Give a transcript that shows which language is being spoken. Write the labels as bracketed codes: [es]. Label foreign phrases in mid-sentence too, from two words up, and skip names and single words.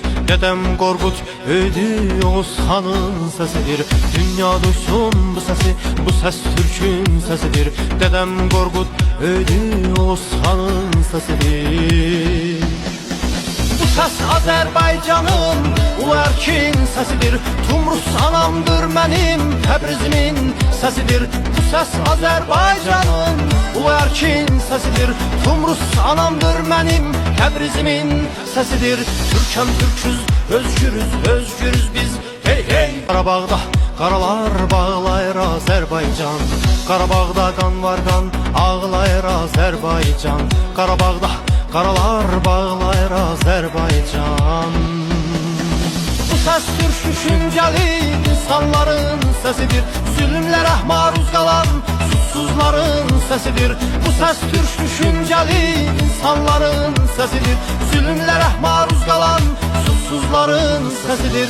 [tr] Dedem Korkut öldü, Oğuz Han'ın sesidir. Dünya duysun bu sesi, bu ses Türk'ün sesidir. Dedem Korkut öldü, Oğuz Han'ın sesidir. Bu ses Azerbaycan'ın ulu erkin sesidir. [az] Tumrus anamdır mənim, Təbrizimin sesidir. [tr] Bu ses Azerbaycan'ın ulu erkin sesidir. [az] Tumrus anamdır mənim, Təbrizimin sesidir. Türkəm Türküz, özgürüz, özgürüz biz. Hey hey! Qarabağda qaralar bağlayır Azerbaycan. Qarabağda qan var qan, ağlayır Azerbaycan. Qarabağda qaralar bağlayır Azerbaycan. [tr] Bu ses Türk düşünceli insanların sesidir. [az] Zulümlərə maruz qalan susuzların sesidir. [tr] Bu ses Türk düşünceli insanların sesidir. [az] Zulümlərə maruz qalan susuzların sesidir.